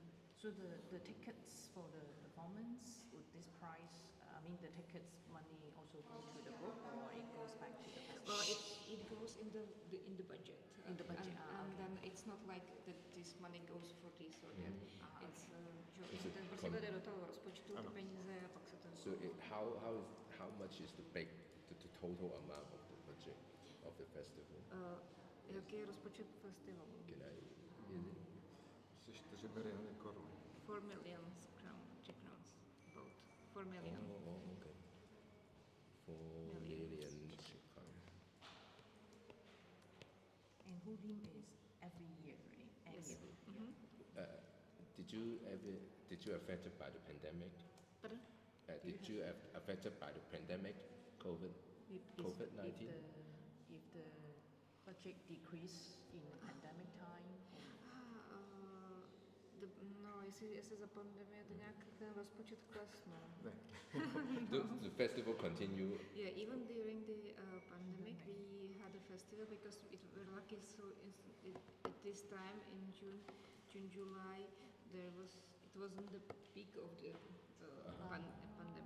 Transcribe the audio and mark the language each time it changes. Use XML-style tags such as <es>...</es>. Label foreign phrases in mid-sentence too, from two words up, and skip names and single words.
<en>So the tickets for the performance with this price, I mean the tickets money also go to the group or it goes back to the festival? Well, it goes in the budget. In the budget, and then it's not like that this money goes for this or that.</en> <cs>It's ten prostě jde do toho rozpočtu ty peníze a pak se to.</cs> <en>So how much is the total amount of the budget of the festival?</en> <cs>Jaký je rozpočet festivalu?</cs> <en>Can I?</en> <cs>Asi 4 miliony korun.</cs> <en>4 million Czech crowns. About 4 million. Okay. 4 million Czech crowns. And Chrudim is every year, right? Yes. Did you affected by the pandemic? Pardon? Did you affected by the pandemic, COVID-19? If the budget decrease in the pandemic time?</en> <cs>Jestli za pandemie to nějak ten rozpočet klesnul.</cs> <en>The festival continue. Yeah, even during the pandemic, we had a festival because we're lucky. So at this time in June, July, it wasn't the peak of the pandemic.</en>